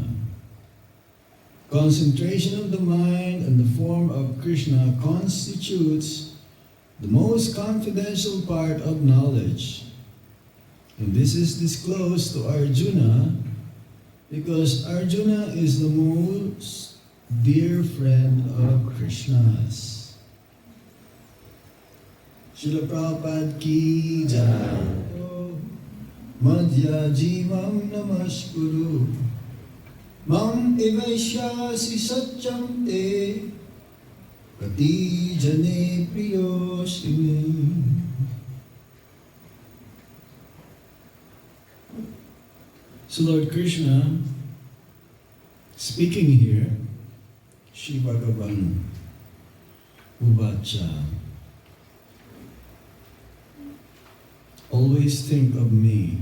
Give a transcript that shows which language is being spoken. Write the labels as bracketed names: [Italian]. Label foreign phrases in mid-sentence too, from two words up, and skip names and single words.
[English] Concentration of the mind on the form of Krishna constitutes the most confidential part of knowledge. And this is disclosed to Arjuna because Arjuna is the most dear friend of Krishna's. [Hindi] श्रील प्रभुपाद की जय. [Sanskrit] मद्याजी नमस्कुरु. एवैष्यसि सत्यं ते. प्रतिजाने प्रियो शिमे. [English] So Lord Krishna, speaking here, [Sanskrit] श्री भगवान उवाच, [English] always think of me.